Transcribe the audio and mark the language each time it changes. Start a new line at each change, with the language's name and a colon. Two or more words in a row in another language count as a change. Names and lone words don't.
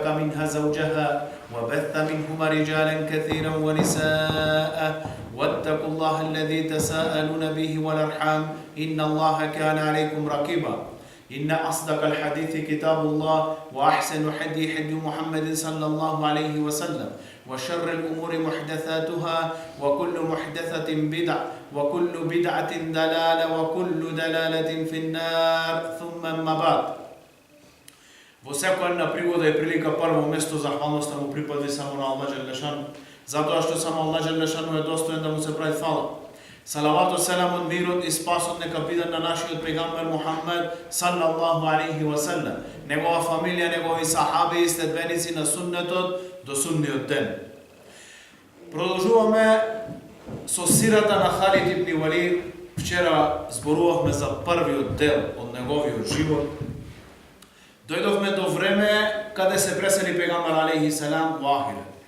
Arabic: منها زوجها وبث منهما رجالا كثيرا ونساء واتقوا الله الذي تساءلون به والأرحام إن الله كان عليكم رقيبا إن أصدق الحديث كتاب الله وأحسن حدي محمد صلى الله عليه وسلم وشر الأمور محدثاتها وكل محدثة بدعة وكل بدعة دلالة وكل دلالة في النار ثم أما بعد.
Macedonian: Во секоја една пригода и прилика прво место захвалноста му припади само на Аллах Джелешану, затоа што само Аллах Джелешану е достоен да му се прави фала. Салавату селамот, мирот и спасот нека биде на нашиот пегамбер Мухаммед
Arabic: صلى الله عليه وسلم,
Macedonian: негова фамилија, негови сахаби и следбеници на суннетот до судниот ден. Продолжуваме со сирата на Халид ибн Валид. Вчера зборувавме за првиот дел од неговиот живот. Дојдовме до време каде се пресели пегамбер
Arabic: عليه السلام
Macedonian: во ахирет.